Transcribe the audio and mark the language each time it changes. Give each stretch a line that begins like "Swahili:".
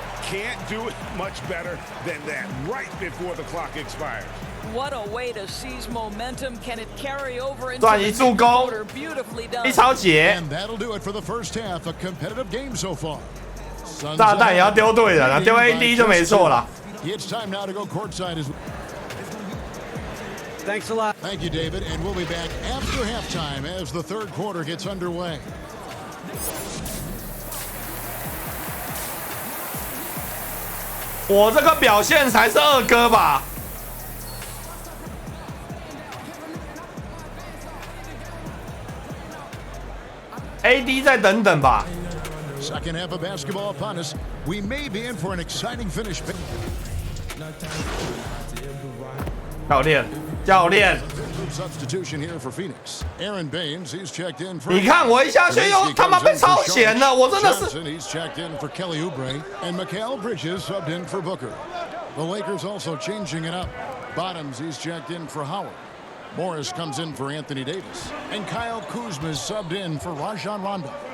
English: Can't do it much better than that right before the clock expires. What a way to seize momentum. Can it carry over into
Chinese: 转移助攻，
English: Beautifully done.
Chinese: 一超节。
English: And that'll do it for the first half. A competitive game so far.
Chinese: 炸弹也要丢对人啊，丢 AD 就没错了。
English: It's time now to go courtside as Thanks a lot. Thank you, David. And we'll be back after halftime as the third quarter gets underway.
Chinese: 我这个表现才是二哥吧？AD 再等等吧。
English: Second half of basketball upon us. We may be in for an exciting finish.
Chinese: 教练。
English: Substitution here for Phoenix. Aaron Baines, he's checked in for.
Chinese: 你看我一下去又他妈被超前了，我真的是。
English: He's checked in for Kelly Oubre and Mikal Bridges subbed in for Booker. The Lakers also changing it up. Bottoms, he's checked in for Howard. Morris comes in for Anthony Davis, and Kyle Kuzma is subbed in for Rajon Rondo.